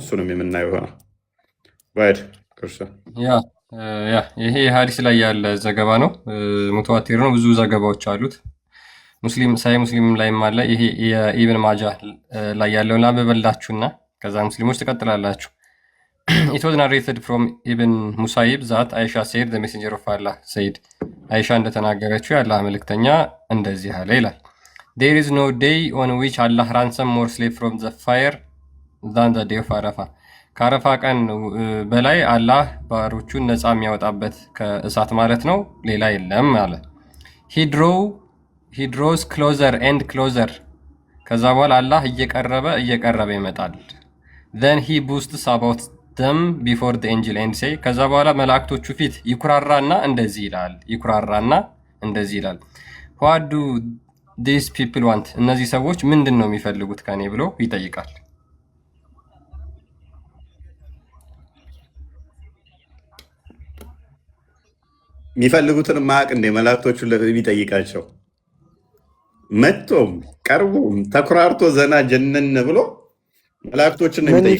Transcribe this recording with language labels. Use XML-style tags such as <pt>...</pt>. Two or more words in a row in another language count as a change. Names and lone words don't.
<am>እሱንም የምናየው ይሆናል። ባይድ ክርስቲያን ይሄ ሐዲስ ላይ ያለ ዘገባ ነው። ሙተዋቲር ነው። ብዙ ዘገባዎች አሉት። ሳይ ሙስሊም ላይም አለ። ይሄ የኢብን ማጃ ላይ ያለውን ላንብብላችሁና ከዛ ሙስሊሞች ትቀጥላላችሁ።</am> <en>It was narrated from Ibn Musayyib that Aisha said the messenger of Allah said</en> <am>አይሻ እንደተናገረችው የአላህ መልእክተኛ እንደዚህ አለ ይላል።</am> <en>There is no day on which Allah ransom more slave from the fire than the day of Arafah.</en> <am>ከአረፋ ቀን በላይ አላህ ባሮቹን ነፃ የሚያወጣበት ከእሳት ማለት ነው ሌላ የለም አለ።</am> <en>He draws closer and closer.</en> <am>ከዛ በኋላ አላህ እየቀረበ ይመጣል።</am> <en>Then he boasts about them before the angel and say</en> <am>ከዛ በኋላ መላእክቶቹ ፊት ይኩራራና እንደዚህ ይላል።</am> <en>What do these people want?</en> <am>እነዚህ ሰዎች ምንድን ነው የሚፈልጉት ከኔ ብሎ ይጠይቃል። የሚፈልጉትን ማቅ እንደ መላእክቶቹን ለሚጠይቃቸው መጥቶም ቀርቦም ተኩራርቶ ዘና ጀነን ብሎ መላእክቶችን ነው የሚጠይቃቸው።</am>